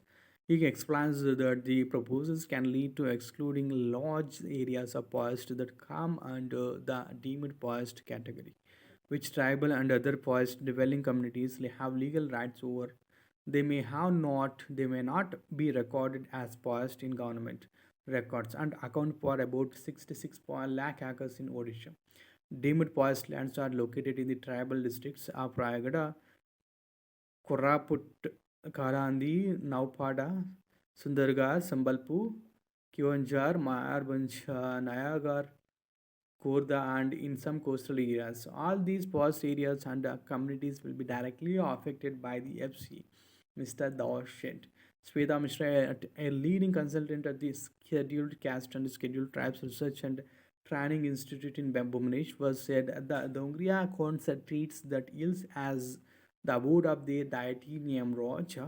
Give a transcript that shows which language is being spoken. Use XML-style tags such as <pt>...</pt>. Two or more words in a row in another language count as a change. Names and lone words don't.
<en>He explains that the proposals can lead to excluding large areas of forest that come under the deemed forest category, which tribal and other forest dwelling communities have legal rights over. They may not be recorded as forest in government records and account for about 66 lakh acres in Odisha. Deemed forest lands are located in the tribal districts of Rayagada, Koraput, Karandi, Naupada, Sundargarh, Sambalpur, Kionjar, Mayarbhanj, Nayagar, Khorda, and in some coastal areas. All these forest areas and communities will be directly affected by the FC. Mr. Dawshet. Sweta Mishra, a leading consultant at the Scheduled Caste and Scheduled Tribes Research and Training Institute in Bhubaneswar, said the Dongria concept treats that hills as the abode of their deity Nyamrocha.</en>